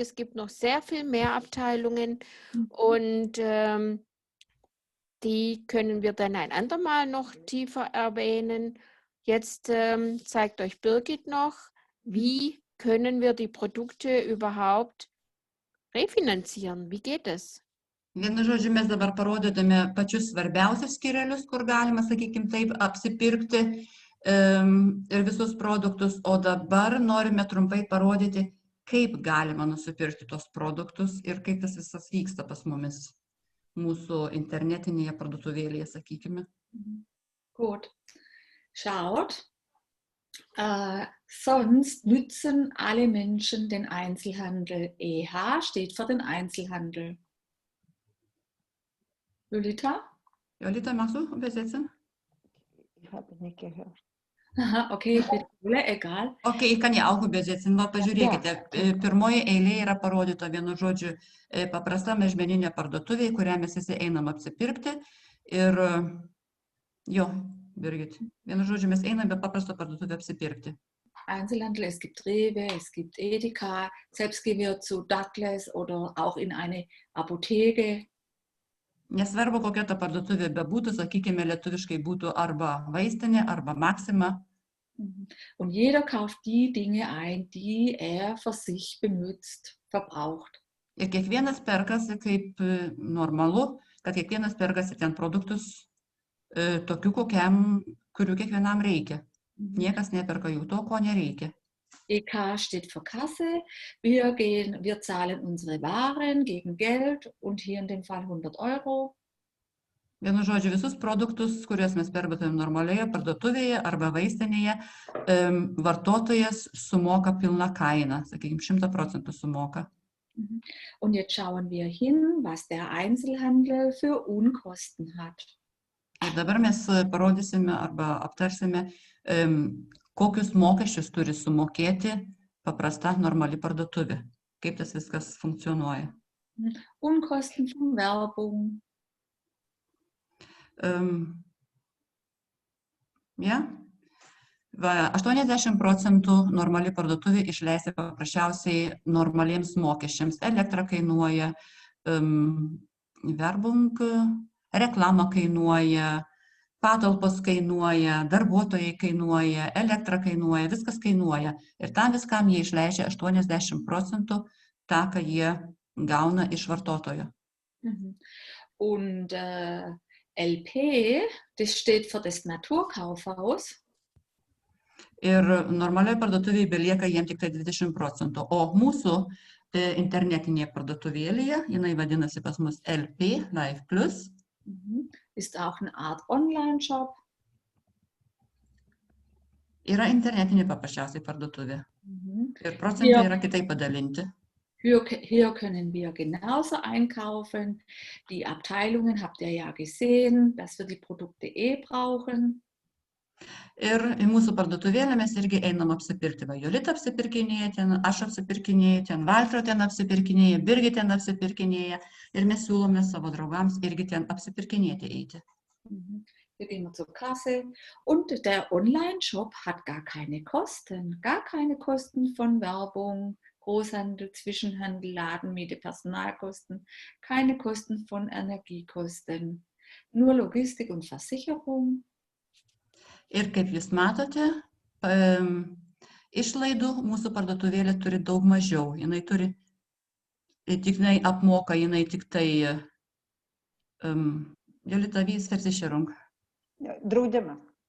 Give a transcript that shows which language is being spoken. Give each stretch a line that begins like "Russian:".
German: Es gibt noch sehr viel mehr Abteilungen und die können wir dann ein andermal noch tiefer erwähnen. Jetzt zeigt euch Birgit noch, wie können wir die Produkte überhaupt refinanzieren? Wie geht es?
Lithuanian: Vienu žodžiu, mes dabar parodydami pačius svarbiausius skyrelius, kur galima, sakykime, taip apsipirkti ir visus produktus, o dabar norime trumpai parodyti, kaip galima nusipirkti tos produktus ir kaip tas visas vyksta pas mumis mūsų internetinėje parduotuvėlėje, sakykime.
German: Gut. Schaut, sonst nützen alle Menschen den Einzelhandel. EH steht für den Einzelhandel. Jolita? Jolita, magst du übersetzen? Ich habe nicht gehört. Aha, okay, ich wiederhole, egal. Ok, ich kann ja auch übersetzen.
Lithuanian: Va, pažiūrėkite, pirmoji eilė yra parodyta vienu žodžiu paprasta mažmeninė parduotuvė, į kurią mes visi einam apsipirkti. Ir jo, Birgit, vienu žodžiu mes einam be paprasto parduotuvę apsipirkti.
German: Einzelhandel, es gibt Rewe, es gibt Edeka, selbst gehen wir zu Douglas oder auch in eine Apotheke.
Lithuanian: Nesvarbu, kokia ta parduotuvė bebūtų, sakykime, lietuviškai būtų arba vaistinė, arba Maxima.
German: Und jeder kauft die Dinge ein, die für sich benutzt, verbraucht.
Lithuanian: Ir kiekvienas perkasi kaip normalu, kad kiekvienas perkasi ten produktus tokių, kurių kiekvienam reikia. Niekas neperka jų to, ko nereikia.
German: EK steht für Kasse. Wir zahlen unsere Waren gegen Geld und hier in dem Fall 100 €.
Lithuanian: Vienu žodžiu, visus produktus, kuriuos mes perkame normalioje parduotuvėje arba vaistinėje, vartotojas sumoka pilną kainą, sakykime, 100% sumoka.
German: Und jetzt schauen wir hin, was der Einzelhandel für Unkosten hat.
Lithuanian: Ir dabar mes parodysime arba aptarsime, kokius mokesčius turi sumokėti paprasta normali parduotuvė, kaip tas viskas funkcionuoja.
German: Unkosten von Werbung. Ja?
Lithuanian: 80% normali parduotuvė išleista paprasčiausiai normaliems mokesčiams. Elektra kainuoja, Werbung, reklama kainuoja, patalpos kainuoja, darbuotojai kainuoja, elektra kainuoja, viskas kainuoja. Ir tam viskam jie išleidžia 80% tą, ką jie gauna iš vartotojo.
German: Und LP, das steht für das Naturkaufhaus.
Lithuanian: Ir normaliai parduotuvėje belieka jiem tik tai 20%, o mūsų internetinėje parduotuvėlėje, jinai vadinasi pas mus LP, Live Plus.
German: Ist auch eine Art Online-Shop.
Lithuanian: Yra internetinė paprasčiausiai parduotuvė. Ir procentai yra kitaip padalinti.
German: Hier können wir genauso einkaufen. Die Abteilungen habt ihr ja gesehen, dass wir die Produkte brauchen.
Lithuanian: Ir į mūsų parduotuvėlę mes irgi einam apsipirkti. Va, Jolita apsipirkinėja ten, aš apsipirkinėju ten, Valtro ten apsipirkinėja, Birgit ten apsipirkinėja. Ir mes siūlome savo draugams irgi ten apsipirkinėti eiti.
German: Wir gehen zur Kasse und der Online-Shop hat gar keine Kosten von Werbung, Großhandel, Zwischenhandel, Ladenmiete, Personalkosten, keine Kosten von Energiekosten, nur Logistik und Versicherung.
Lithuanian: Ir kaip jūs matote, išlaidų mūsų parduotuvėlė turi daug mažiau. Jinai turi, tik apmoka, jinai tik tai, Jolita, Versicherung. Draudimą.